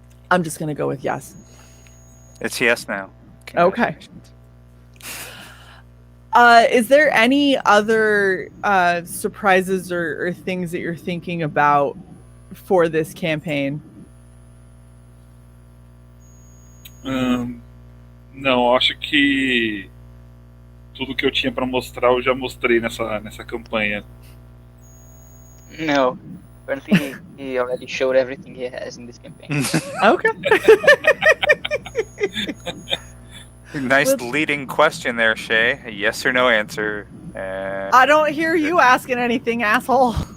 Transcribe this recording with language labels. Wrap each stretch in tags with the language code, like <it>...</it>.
<en>I'm just going to go with yes. It's yes now. Okay. Is there any other surprises or things that you're thinking about for this campaign?</en> <pt>Não, acho que tudo que eu tinha para mostrar eu já mostrei nessa campanha.</pt> <en>No, apparently he already showed everything he has in this campaign. Okay. Nice leading question there, Shae. A yes or no answer. I don't hear you asking anything, asshole.</en>